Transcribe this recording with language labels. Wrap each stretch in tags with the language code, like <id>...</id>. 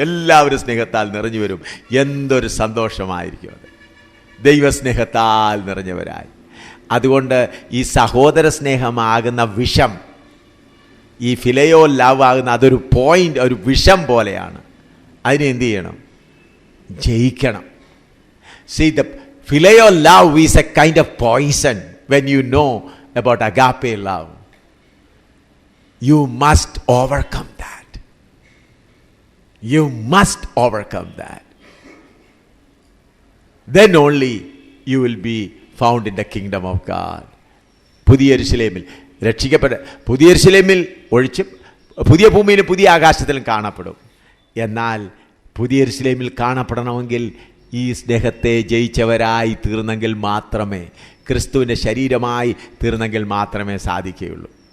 <ml>എല്ലാവരും സ്നേഹത്താൽ നിറഞ്ഞു വരും. എന്തൊരു സന്തോഷമായിരിക്കും അത്, ദൈവസ്നേഹത്താൽ നിറഞ്ഞവരായി. അതുകൊണ്ട് ഈ സഹോദര സ്നേഹമാകുന്ന വിഷം, ഈ ഫിലയോ ലവ് ആകുന്ന അതൊരു പോയിന്റ്, ഒരു വിഷം പോലെയാണ്. അതിനെ എന്ത് ചെയ്യണം? ജയിക്കണം.</ml> <en>See, the filial love is a kind of poison. When you know about agape love, you must overcome that. You must overcome that. Then only you will be found in the kingdom of God.</en> <ml>പുതിയ യെരൂശലേമിൽ രക്ഷിക്കപ്പെട്ട പുതിയ യെരൂശലേമിൽ ഒഴിച്ച് പുതിയ ഭൂമിയിലും പുതിയ ആകാശത്തിലും കാണപ്പെടും. എന്നാൽ പുതിയ യെരൂശലേമിൽ കാണപ്പെടണമെങ്കിൽ ഈ സ്നേഹത്തെ ജയിച്ചവരായി തീർന്നെങ്കിൽ മാത്രമേ, ക്രിസ്തുവിൻ്റെ ശരീരമായി തീർന്നെങ്കിൽ മാത്രമേ സാധിക്കുകയുള്ളൂ.</ml>